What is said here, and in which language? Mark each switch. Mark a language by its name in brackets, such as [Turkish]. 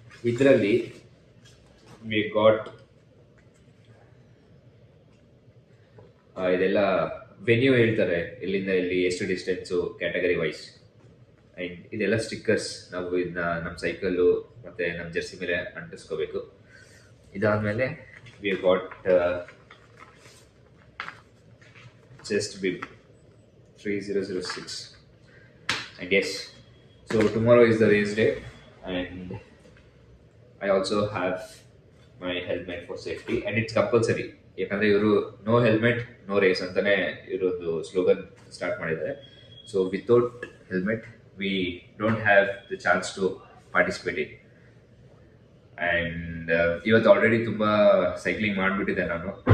[Kannada] ಇದರಲ್ಲಿ [English] we got [Kannada] ಇದೆಲ್ಲ venue ಹೇಳ್ತಾರೆ, ಇಲ್ಲಿಂದ ಇಲ್ಲಿ ಎಷ್ಟು ಡಿಸ್ಟೆನ್ಸು ಕ್ಯಾಟಗರಿ ವೈಸ್. ಆ್ಯಂಡ್ ಇದೆಲ್ಲ ಸ್ಟಿಕ್ಕರ್ಸ್, ನಾವು ಇದನ್ನ ನಮ್ಮ ಸೈಕಲ್ಲು ಮತ್ತು ನಮ್ಮ ಜರ್ಸಿ ಮೇಲೆ ಅಂಟಿಸ್ಕೋಬೇಕು. ಇದಾದಮೇಲೆ [English] We got just bib 3006. And yes, so tomorrow is the race day, and I also have my helmet for safety, and it's compulsory. [Kannada] ಯಾಕಂದರೆ ಇವರು [English] no helmet no race [Kannada] ಅಂತಲೇ ಇವರೊಂದು ಸ್ಲೋಗನ್ ಸ್ಟಾರ್ಟ್ ಮಾಡಿದ್ದಾರೆ. [English] So without helmet we don't have the chance to participate in. [Kannada] And ಇವತ್ತು already ತುಂಬ cycling ಮಾಡಿಬಿಟ್ಟಿದ್ದೆ ನಾನು.